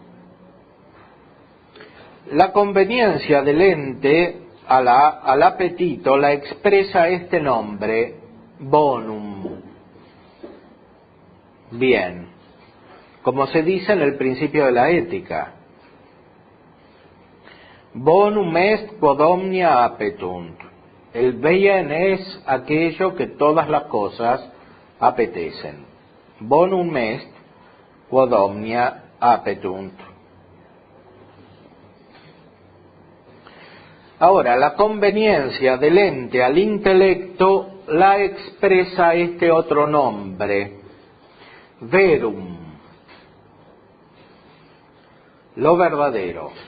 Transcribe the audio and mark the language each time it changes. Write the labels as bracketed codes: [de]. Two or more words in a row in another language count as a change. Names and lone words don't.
[es] La conveniencia del ente al apetito la expresa este nombre, bonum. Bien, como se dice en el principio de la ética. [la] Bonum est quod omnia apetunt. [es] El bien es aquello que todas las cosas apetecen. [la] Bonum est quod omnia apetunt. [es] Ahora, la conveniencia del ente al intelecto la expresa este otro nombre, verum, lo verdadero.